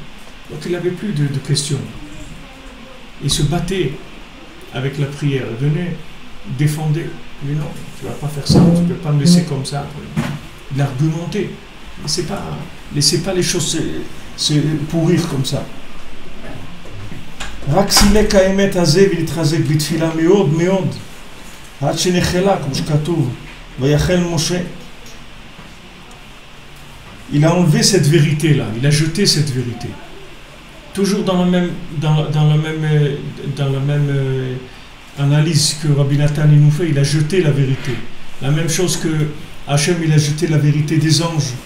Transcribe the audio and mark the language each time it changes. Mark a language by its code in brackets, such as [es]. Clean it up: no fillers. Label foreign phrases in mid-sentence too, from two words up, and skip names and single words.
[fr] Donc il n'avait plus de questions. Il se battait avec la prière. Il venait, défendait. Mais non, tu ne vas pas faire ça, tu ne peux pas me laisser comme ça. Il argumentait. Laissez pas les choses se pourrir comme ça. [he] רק סילק האמת הזה ולהתחזק בתפילה מאוד מאוד עד שנחלה, כמו שכתוב, ויחל משה. [fr] Il a enlevé cette vérité-là, il a jeté cette vérité. Toujours dans la même analyse que Rabbi Nathan nous fait, il a jeté la vérité. La même chose que Hachem, il a jeté la vérité des anges.